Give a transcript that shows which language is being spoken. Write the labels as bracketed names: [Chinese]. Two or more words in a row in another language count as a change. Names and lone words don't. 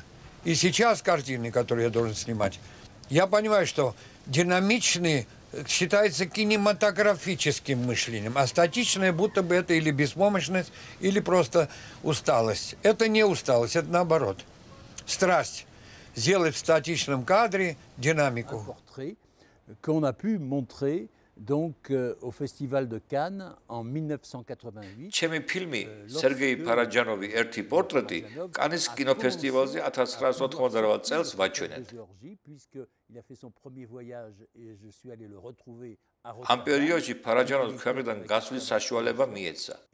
[Russian] И сейчас картины, которые я должен снимать, я понимаю, что динамичный считается кинематографическим мышлением, а статичное будто бы это или беспомощность, или просто усталость. Это не усталость, это наоборот. Страсть. Сделать в статичном кадре динамику. [French] Qu'on a pu montrer donc au Festival de Cannes en 1988. [Georgian] ჩემი ფილმი სერგეი ფარაჯანოვი ერთი პორტრეტი კანის კინოფესტივალზე 1988 წელს ვაჩვენეთ. ამ პერიოდში ფარაჯანოვს ქვეყნიდან გასვლის საშუალება მიეცა.